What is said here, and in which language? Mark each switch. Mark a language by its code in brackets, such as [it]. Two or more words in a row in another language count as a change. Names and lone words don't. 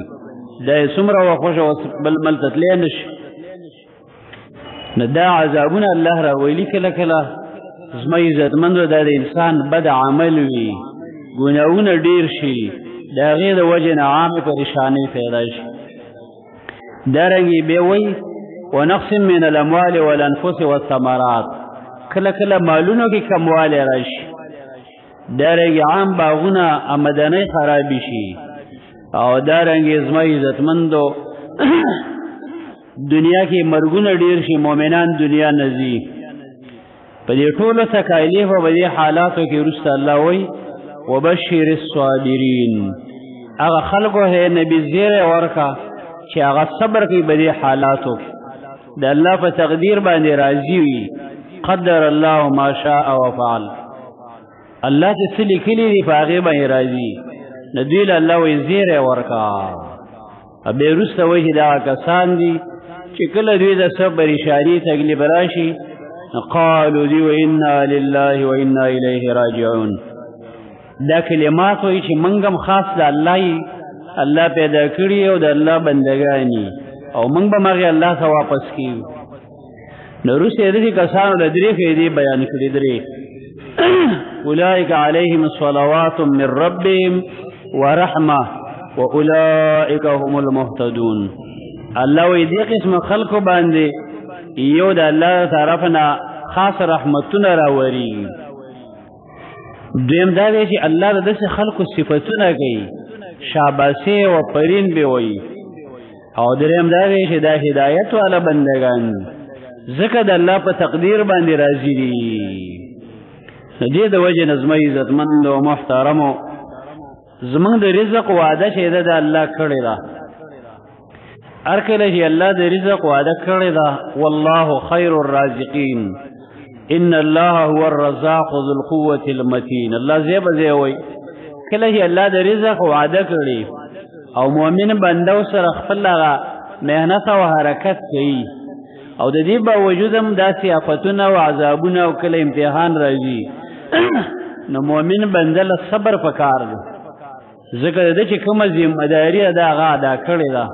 [ps] دا یې څومره وخوښه اوس بل ملک ته تللی نه شي. نو دا عذابونه الله راویلي کله کله زما عزتمندو دا د انسان بد عمل وي، ګناهونه ډېر شي، د هغې د وجې نه عامې پریشانۍ پیدا شي. دارنګې بیا وایي [ar] ونقص من الاموال والانفس والثمرات، [ps] کله کله مالونو کې کموالی راشي، دارنګې عام باغونه آمدنۍ خرابې شي، او دارنګې زما عزتمندو دنیا کې مرګونه ډېر شي، مؤمنان دنیا نه ځي. په دې ټولو تکالیف او په دې حالاتو کې وروسته الله وایي [ar] وبشر الصابرین، [ps] هغه خلکو ته نبي زیری ورکړه چې هغه صبر کوي په دې حالاتو کې، د الله په تقدیر باندې راضي وي. [ar] قدر الله ما شاء وفعل، [ps] الله چې څه لیکلي دي په هغې باندې راضي، نو دوی له الله وایي زیری ورکړه. بیا وروسته وایي چې دغه کسان دي چې کله دوی د څه پریشاني تکلیف راشي قالوا دی [ar] وإنا لله وإنا إليه راجعون. [ps] دا کلمات وایي چې موږ هم خاص د الله پیدا کړي او د الله بندګانې او موږ به هغې الله ته واپس کیږو. نو وروسته یې دې کسانو له 3 فایدې بیان کړي. [ar] 3 اولئک علیهم صلوات من ربهم ورحمه واولئک هم المهتدون. [ps] الله وایي دې قسم خلکو باندې یو د الله طرف نه خاص رحمتونه راوري، دویم دا دی چې الله د داسې خلقو صفتونه کوي شاباسي او پرین به وي او دریم دا دی چې دا هدایت والا بندگان ځکه د الله په تقدیر باندې راضي دي. د دې د وجه نظم عزتمند او محترمو زمونږ د رزق وعده چې ده د الله کړې ده. هر کله چې الله د رزق وعده کړې ده [ar] والله خیر الرازقین ان الله هو الرزاق ذو القوة المتين. [ps] الله زیب زیوي کله چې الله د رزق وعده کړي او مؤمن بنده سره خپل مهنت او حرکت کوي او د دې باوجود هم داسې آفتونه او عذابونه او کله امتحان راځي نو مؤمن بنده له صبر پکار دی ځکه د چې کومه ذمہداري ده هغه ادا کړې ده.